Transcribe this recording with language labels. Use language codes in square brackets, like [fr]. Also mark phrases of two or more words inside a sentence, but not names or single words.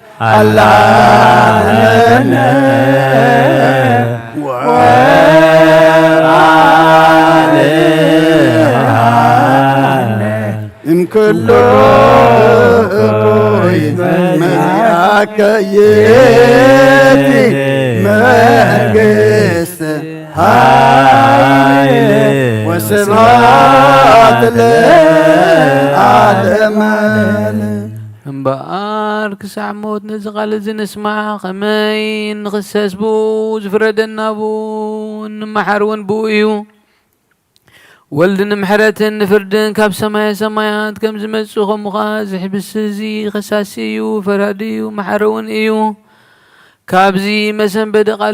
[gez] አላነ እምኩሉ እኩይ መዚአከ ይእቲ መንግሥት ኃይል ወስብሐት ለዓለመ [ti] እምበኣር ክሳዕ ሞት ነዚ ቃል እዚ ንስማዕ ከመይ ንኽሰስ ብኡ ዝፍረደና ብኡ ንመሓር እውን ብኡ እዩ። ወልዲ ንምሕረትን ንፍርድን ካብ [gez] ሰማየ ሰማያት [ti] ከም ዝመጽእ ከምኡ ኸ ዝሕብስ እዚ ኸሳሲ እዩ፣ ፈራዲ እዩ፣ መሓሪ እውን እዩ። ካብዚ መሰንበዲ ቃል